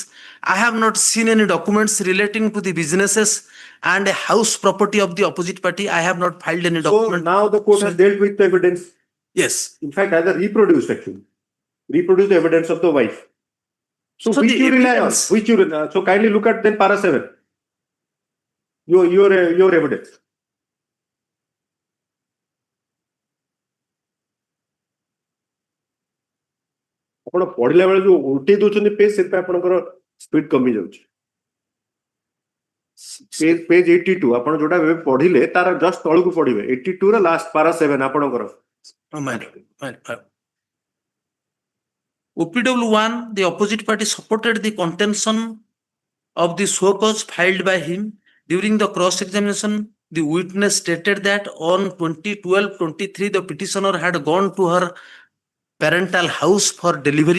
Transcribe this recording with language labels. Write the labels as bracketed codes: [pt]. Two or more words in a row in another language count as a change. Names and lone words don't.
[en] I have not seen any documents relating to the businesses and a house property of the opposite party. I have not filed any document. So now the court has dealt with the evidence. Yes. In fact, either reproduced actually. Reproduced the evidence of the wife. So which you rely on? Which you so kindly look at then para 7. Your evidence. [or] ଆପଣ ପଢିଲା ବେଳେ ଯୋଉ ଉଲ୍ଟେଇ ଦଉଛନ୍ତି ପେଜ ସେଥିପାଇଁ ଆପଣଙ୍କର ସ୍ପିଡ କମି ଯାଉଛି ପେଜ 82 ଆପଣ ଯୋଉଟା ଏବେ ପଢିଲେ ତାର ଜଷ୍ଟ ତଳକୁ ପଢିବେ 82 ର [en] last para [or] 7 ଆପଣଙ୍କର [en] OPW1, the opposite party supported the contention of the show cause filed by him. During the cross examination, the witness stated that on 2012-23 the petitioner had gone to her parental house for delivery.